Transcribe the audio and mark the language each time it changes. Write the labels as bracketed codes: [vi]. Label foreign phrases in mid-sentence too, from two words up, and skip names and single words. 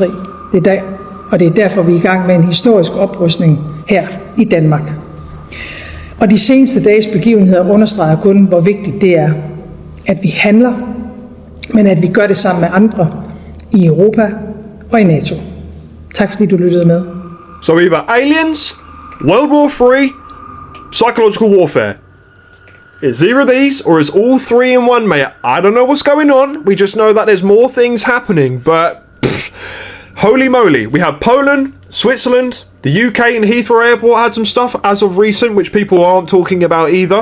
[da] Og det er derfor, vi er i gang med en historisk oprustning her i Danmark. Og de seneste dages begivenheder understreger kun, hvor vigtigt det er, at vi handler, men at vi gør det sammen med andre i Europa og i NATO. Tak fordi du lyttede med. [en] So either aliens, World War III, psychological warfare. It's either of these, or it's all three in one, mate. I don't know what's going on. We just know that there's more things happening, but holy moly. We have Poland, Switzerland, the UK and Heathrow Airport had some stuff as of recent, which people aren't talking about either.